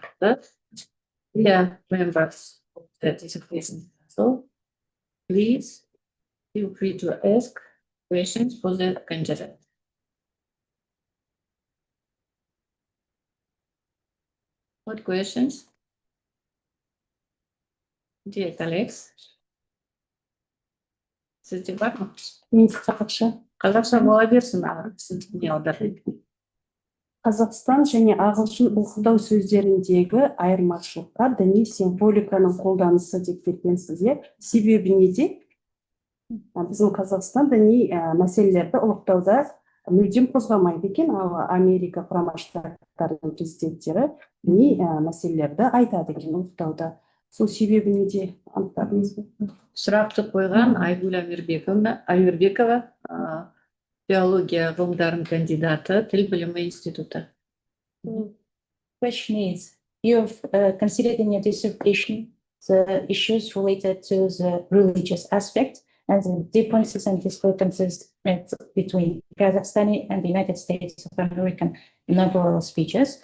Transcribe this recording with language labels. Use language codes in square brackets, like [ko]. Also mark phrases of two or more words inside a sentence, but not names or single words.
[en] Dear members of the Dissertation Council, please feel free to ask questions for the candidate. What questions? Dear colleagues, [kk] сізде бар ма? Мен қазақша. Қазақша бола берсін, сіз не аударып. Қазақстан және ағылшын оқыту сөздеріндегі айырмашылықтар діни символиканың қолданысы деп бергенсіз, иә? Себебі неде? Біздің Қазақстан діни мәселелерді ұлықтауда мүлдем қозғамайды екен, ал Америка Құрама Штаттарының президенттері діни мәселелерді айтады екен ұлықтауда. Сол себебі неде анықтадыңыз ба? Сұрақты қойған Айгүл Амирбекова, биология ғылымдарының кандидаты, тіл білімі институты. [en] Question is, you've considered in your dissertation the issues related to the religious aspect and the differences and discrepancies between Kazakhstani and the United States of American inaugural speeches.